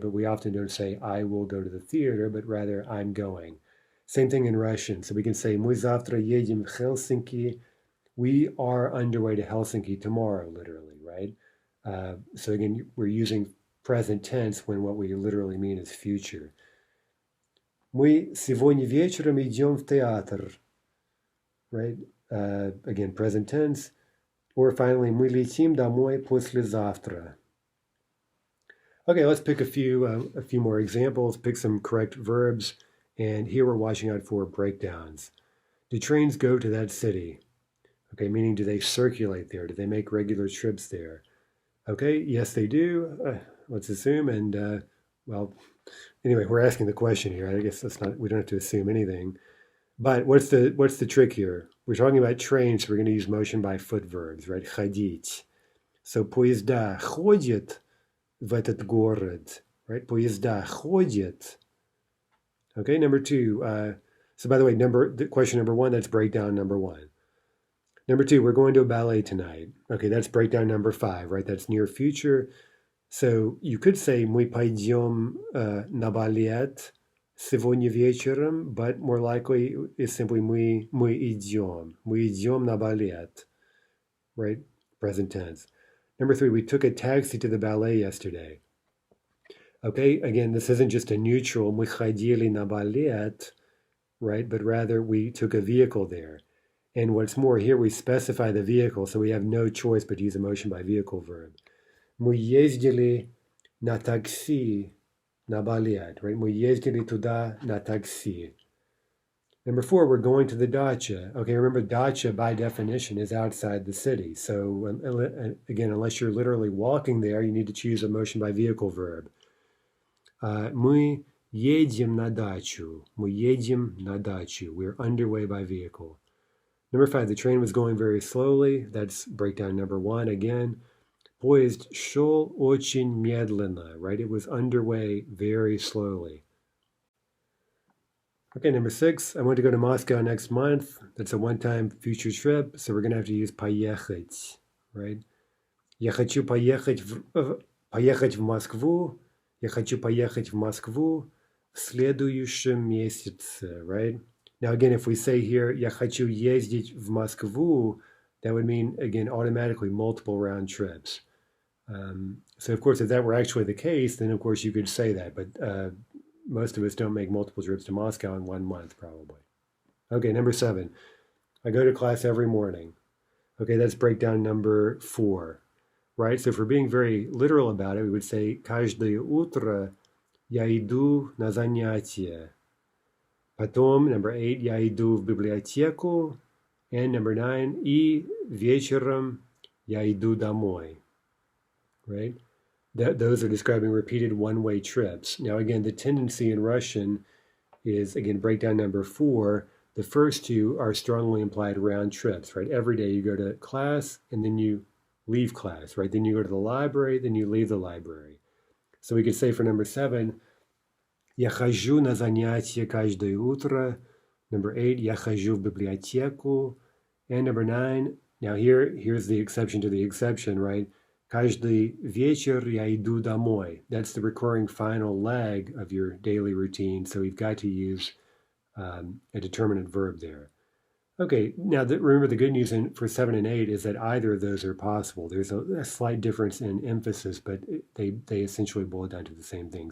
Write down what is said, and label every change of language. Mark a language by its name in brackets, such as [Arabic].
[English] But we often don't say "I will go to the theater," but rather "I'm going." Same thing in Russian. So we can say [Russian] "Мы завтра едем в Helsinki." [English] We are underway to Helsinki tomorrow, literally, right? So again, we're using present tense when what we literally mean is future. [Russian] Мы сегодня вечером идем в театр, right? [English] Again, present tense. Or finally, [Russian] мы летим домой послезавтра. [English] Okay, let's pick a few more examples, pick some correct verbs, and here we're watching out for breakdowns. Do trains go to that city? Okay, meaning do they circulate there? Do they make regular trips there? Okay, yes, they do. Let's assume, and well, anyway, we're asking the question here. I guess we don't have to assume anything. But what's the trick here? We're talking about trains, so we're going to use motion by foot verbs, right? [Russian] Ходить. So поезда ходят в этот город, right? Поезда ходят. [English] Okay, number two. So by the way, question number one, that's breakdown number one. Number two, we're going to a ballet tonight. Okay, that's breakdown number five, right? That's near future. So you could say [Russian] мы пойдем на балет сегодня вечером, [English] but more likely is simply [Russian] мы идем на балет, [English] right? Present tense. Number three, we took a taxi to the ballet yesterday. Okay, again, this isn't just a neutral, [Russian] мы ходили на балет, [English] right? But rather we took a vehicle there. And what's more, here we specify the vehicle, so we have no choice but to use a motion by vehicle verb. [Russian] Мы ездили на такси на балет, right? Мы ездили туда на такси. [English] Number four, we're going to the dacha. Okay, remember dacha by definition is outside the city. So again, unless you're literally walking there, you need to choose a motion by vehicle verb. [Russian] Мы едем на дачу. Мы едем на дачу. [English] We're underway by vehicle. Number five, the train was going very slowly. That's breakdown number one again. [Russian] Поезд шел очень медленно, right? [English] It was underway very slowly. Okay, number six, I want to go to Moscow next month. That's a one-time future trip, so we're going to have to use поехать, right? [Russian] Я хочу поехать в Москву. Я хочу поехать в Москву в следующем месяце, right? [English] Now again, if we say here, [Russian] я хочу ездить в Москву, [English] that would mean, again, automatically multiple round trips. So of course, if that were actually the case, then of course you could say that, but most of us don't make multiple trips to Moscow in 1 month, probably. Okay, number seven, I go to class every morning. Okay, that's breakdown number four, right? So if we're being very literal about it, we would say [Russian] каждое утро я иду на занятия. Потом, [English] number eight, [Russian] я иду в библиотеку. [English] And number nine, [Russian] и вечером я иду домой. [English] Right? Those are describing repeated one-way trips. Now, again, the tendency in Russian is, again, breakdown number four, The first two are strongly implied round trips, right? Every day you go to class and then you leave class, right? Then you go to the library, then you leave the library. So we could say for number 7, [Russian] я хожу на занятия каждое утро. [English] Number 8, [Russian] я хожу в библиотеку. [English] And number 9, now here's the exception to the exception, right? [Russian] Каждый вечер я иду домой. [English] That's the recurring final leg of your daily routine, so we've got to use a determinate verb there. Okay, now remember the good news for 7 and 8 is that either of those are possible. There's a slight difference in emphasis, but they essentially boil down to the same thing.